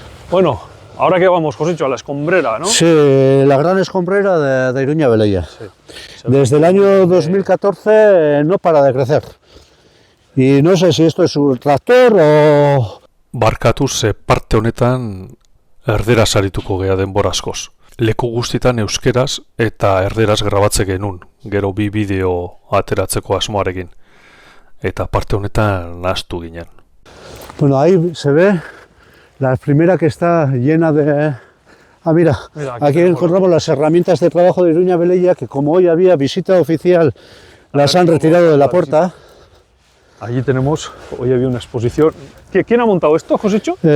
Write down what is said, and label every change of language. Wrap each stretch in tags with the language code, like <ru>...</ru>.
<es>Bueno, ahora que vamos, Josito, a la escombrera, ¿no? Sí, la gran escombrera de Iruña Beleia. Sí. Desde el año 2014 no para de crecer. Y no sé si esto es un tractor o...</es> <eu>Barkatu ze parte honetan erderaz arituko gea denbora askoz. Leku guztitan euskeraz eta erderaz grabatze genuen, gero 2 bideo ateratzeko asmoarekin. Eta parte honetan nahastu ginen.</eu> <es>Bueno, ahí se ve la primera que está llena de... Ah, mira, aquí encontramos las herramientas de trabajo de Iruña Beleia, que como hoy había visita oficial, las han retirado de la puerta. Allí tenemos, hoy había una exposición. ¿Quién ha montado esto, Josecho?</es>